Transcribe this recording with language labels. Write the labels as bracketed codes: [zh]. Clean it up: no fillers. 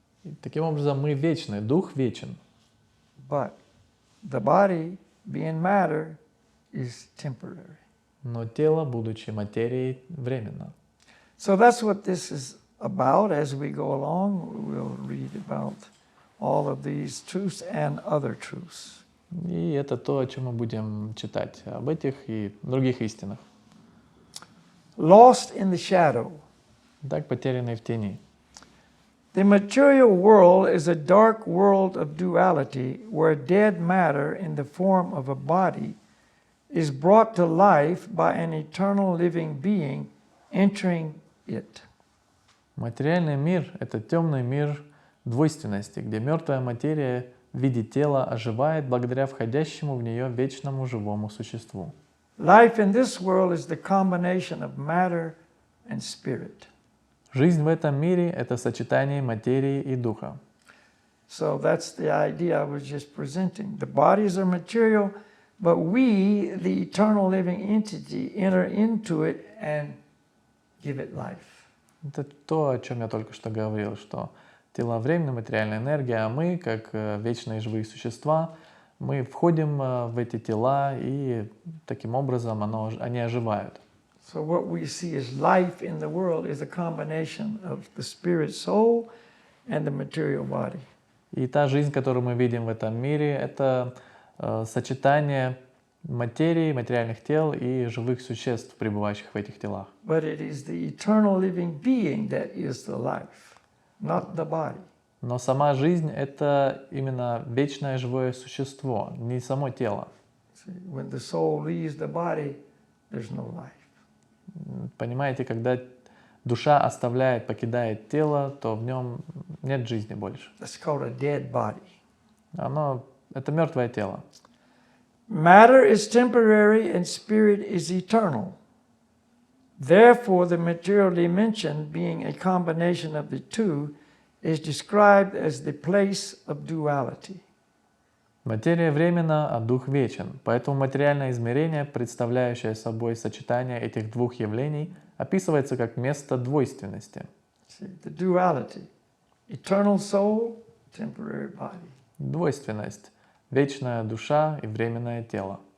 [ru] И таким образом мы вечны, дух вечен. [en] But the body, being matter, is temporary. [ru] Но тело, будучи материей, временно. [en] So that's what this is about. As we go along, we'll read about all of these truths and other truths. [ru] И это то, о чем мы будем читать, об этих и других истинах. [en] Lost in the shadow. [ru] Так, потерянные в тени. [en] The material world is a dark world of duality where dead matter in the form of a body is brought to life by an eternal living being entering it. [ru] Материальный мир — это темный мир двойственности, где мертвая материя в виде тела оживает благодаря входящему в нее вечному живому существу. [en] Life in this world is the combination of matter and spirit. [ru] Жизнь в этом мире — это сочетание материи и духа. [en] So that's the idea I was just presenting. The bodies are material, but we, the eternal living entity, enter into it and give it life. [ru] Это то, о чем я только что говорил, что тела временная материальная энергия, а мы, как вечные живые существа, мы входим в эти тела, и таким образом они оживают. [en] So what we see as life in the world is a combination of the spirit soul and the material body. [ru] И та жизнь, которую мы видим в этом мире, это сочетание материи, материальных тел и живых существ, пребывающих в этих телах. [en] But it is the eternal living being that is the life, not the body. [ru] Но сама жизнь — это именно вечное живое существо, не само тело. [en] See, when the soul leaves the body, there's no life. [ru] Понимаете, когда душа покидает тело, то в нем нет жизни больше. [en] That's called a dead body. [ru] Это мертвое тело. [en] Matter is temporary and spirit is eternal. Therefore, the material dimension, being a combination of the two, is described as the place of duality. [ru] Материя временна, а дух вечен. Поэтому материальное измерение, представляющее собой сочетание этих двух явлений, описывается как место двойственности. [en] See, the duality. Eternal soul, temporary body. [ru] Двойственность. Вечная душа и временное тело.